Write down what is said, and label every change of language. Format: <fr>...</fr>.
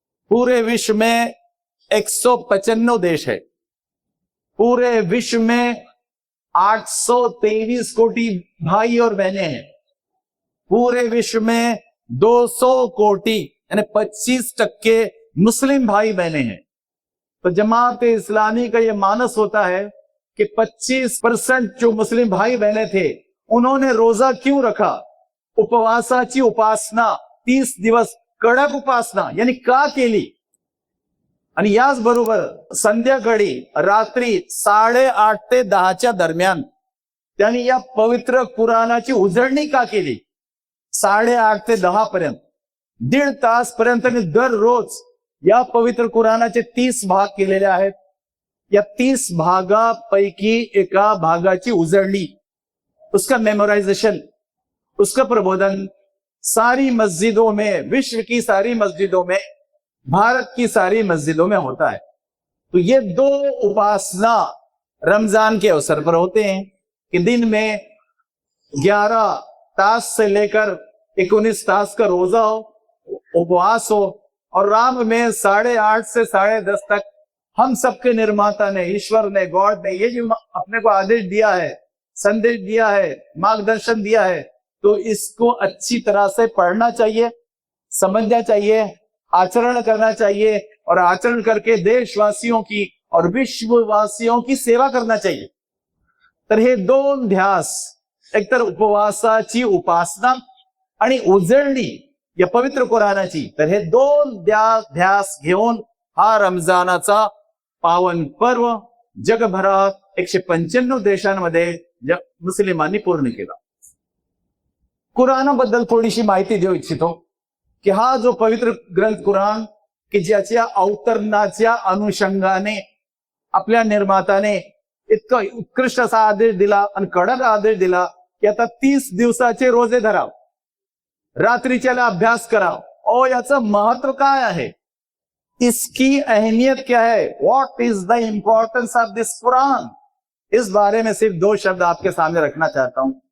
<hi>पूरे विश्व में 195 देश है, पूरे विश्व में 823 कोटि भाई और बहनें हैं, पूरे विश्व में 200 कोटि यानी 25% मुस्लिम भाई बहने हैं। तो जमात इस्लामी का यह मानस होता है कि 25% जो मुस्लिम भाई बहने थे उन्होंने रोजा क्यों रखा,</hi> <mr>उपवासाची उपासना 30 दिवस कडक उपासना यानी का केली, आणि याच बरोबर संध्याकाळी रात्री 8:30 ते 10 दरम्यान त्यांनी या पवित्र कुराणाची उजळणी का केली। 8:30 ते 10 पर्यंत 1.5 तास पर्यंत दररोज या पवित्र कुराणाचे 30 भाग केलेले आहेत। या 30 भागापैकी एका भागाची उजळणी,</mr> <hi>उसका मेमोराइजेशन, उसका प्रबोधन सारी मस्जिदों में, विश्व की सारी मस्जिदों में, भारत की सारी मस्जिदों में होता है। तो ये दो उपासना रमजान के अवसर पर होते हैं कि दिन में 11 तास से लेकर 19 तास का रोजा हो, उपवास हो, और रात में 8:30 से 10:30 तक हम सबके निर्माता ने, ईश्वर ने, गॉड ने ये जो अपने को आदेश दिया है, संदेश दिया है, मार्गदर्शन दिया है, तो इसको अच्छी तरह से पढ़ना चाहिए, समझना चाहिए, आचरण करना चाहिए, और आचरण करके देशवासियों की और विश्ववासियों की सेवा करना चाहिए।</hi> <mr>तर हे दोन ध्यास, एकतर उपवासाची उपासना आणि उजळणी या पवित्र कुराणाची, तर हे दोन ध्यास घेऊन हा रमजानाचा पावन पर्व जगभरात 195 देशांमध्ये मुस्लिमांनी पूर्ण केला। कुराणाबद्दल थोडीशी माहिती देऊ इच्छितो की हा जो पवित्र ग्रंथ कुराण की ज्याच्या अवतरणाच्या अनुषंगाने आपल्या निर्माताने इतका उत्कृष्ट असा आदेश दिला आणि कडक आदेश दिला की आता 30 दिवसाचे रोजे धराव, रात्रीच्याला अभ्यास कराव।</mr> <hi>और</hi> <mr>याचं महत्व काय आहे,</mr> <hi>इसकी अहमियत क्या है,</hi> <en>what is the importance of this Quran,</en> <hi>इस बारे में सिर्फ 2 शब्द आपके सामने रखना चाहता हूं।</hi>